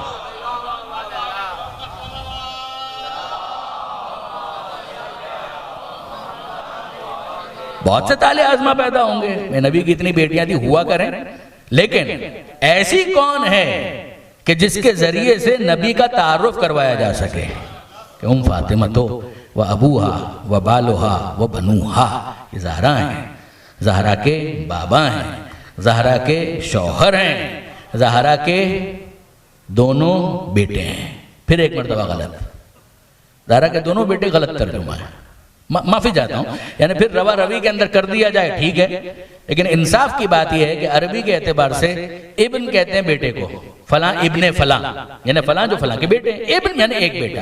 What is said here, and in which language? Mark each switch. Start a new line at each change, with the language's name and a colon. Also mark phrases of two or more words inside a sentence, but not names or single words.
Urdu: بہت سے طالع آزما پیدا ہوں گے، میں نبی کی اتنی بیٹیاں تھی ہوا کریں، لیکن ایسی کون ہے کہ جس کے ذریعے سے نبی کا تعارف کروایا جا سکے کہ
Arabic: ام فاطمۃ و ابوہا و بالوہا و بنوہا،
Urdu: یہ زہرا ہیں، زہرا کے بابا ہیں، زہرا کے شوہر ہیں، زہرا کے دونوں بیٹے ہیں۔ پھر ایک مرتبہ غلط، زہرا کے دونوں بیٹے غلط ترجمہ ہے، معافی چاہتا ہوں، یعنی پھر روا روی کے اندر کر دیا جائے ٹھیک ہے، لیکن انصاف کی بات یہ ہے کہ عربی کے اعتبار سے ابن کہتے ہیں بیٹے کو، فلاں ابن فلاں، یعنی فلاں جو فلاں کے بیٹے ہیں، ابن یعنی ایک بیٹا۔